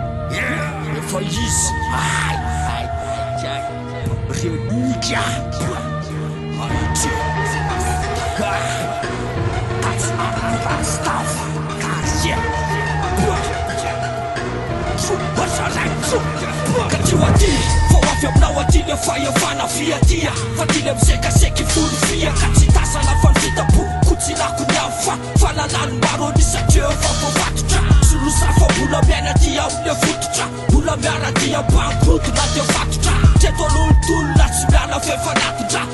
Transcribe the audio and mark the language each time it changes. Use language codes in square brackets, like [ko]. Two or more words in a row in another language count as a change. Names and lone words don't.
[mg] Yeah, efa izy. Ay, ay, ay, ay. Renika. Ay, ty. Ah. [en] That's not a last stuff. Ah, yeah. What's your name? [mg] Ka ty ho aty, vao avy aminao aty le fahefana fiatia. Fa ty le mizekazeky folo fia. Ka tsy tasana fa ny fitapo, ko tsy lako ny hafa. Fa lalany maro anisy Dieu efa voavatotra. Sy loza fa mbola miaina aty amin'ny fototra. Mbola miara aty am-bangoroto na dia vatotra. Teto aloha ny tolona tsy miala fefa natitra.